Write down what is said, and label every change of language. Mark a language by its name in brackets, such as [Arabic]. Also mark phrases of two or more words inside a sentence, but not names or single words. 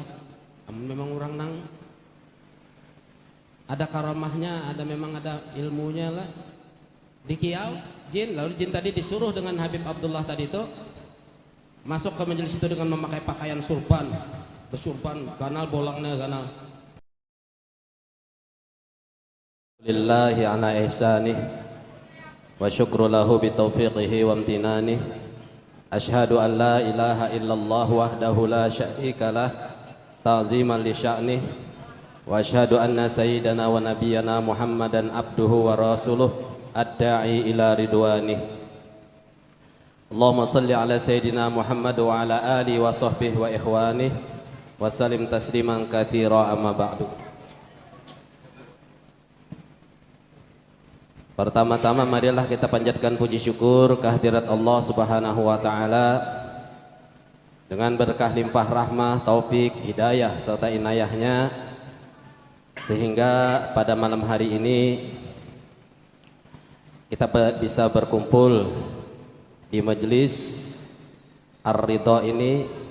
[Banjar] Memang orang nang ada karamahnya, ada memang ada ilmunya lah. Di kiau jin, lalu jin tadi disuruh dengan Habib Abdullah tadi itu masuk ke majelis itu dengan memakai pakaian surban, bersurban, ganal bolangnya ganal. [Arabic] لله على إحسانه والشكر له بتوفيقه وامتنانه. أشهد أن لا إله إلا الله وحده لا شريك له تعظيما لشأنه. وأشهد أن سيدنا ونبينا محمدا عبده ورسوله الداعي إلى رضوانه. اللهم صل على سيدنا محمد وعلى آله وصحبه وإخوانه وسلم تسليما كثيرا أما بعد. [Indonesian] Pertama-tama marilah kita panjatkan puji syukur kehadirat Allah [Arabic] سبحانه وتعالى [Indonesian] dengan berkah limpah rahmah, taufik, hidayah serta inayahnya, sehingga pada malam hari ini kita bisa berkumpul di majelis Ar-Ridha ini.